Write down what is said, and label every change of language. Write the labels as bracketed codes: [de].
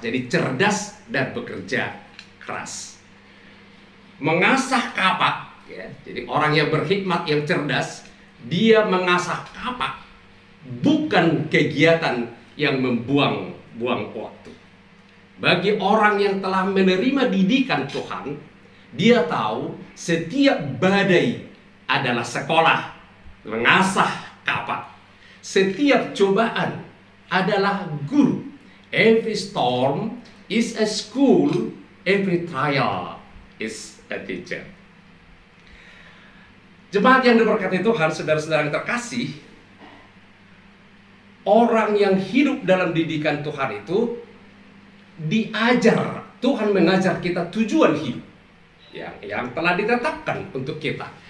[id] Jadi cerdas dan bekerja keras. Mengasah kapak, ya, jadi orang yang berhikmat, yang cerdas, dia mengasah kapak, bukan kegiatan yang membuang-buang waktu. Bagi orang yang telah menerima didikan Tuhan, dia tahu setiap badai adalah sekolah, mengasah kapak. Setiap cobaan adalah guru. [en] Every storm is a school, every trial is a teacher. [id] Jemaat yang diberkati Tuhan, saudara-saudara yang terkasih, orang yang hidup dalam didikan Tuhan itu diajar, Tuhan mengajar kita tujuan hidup yang telah ditetapkan untuk kita.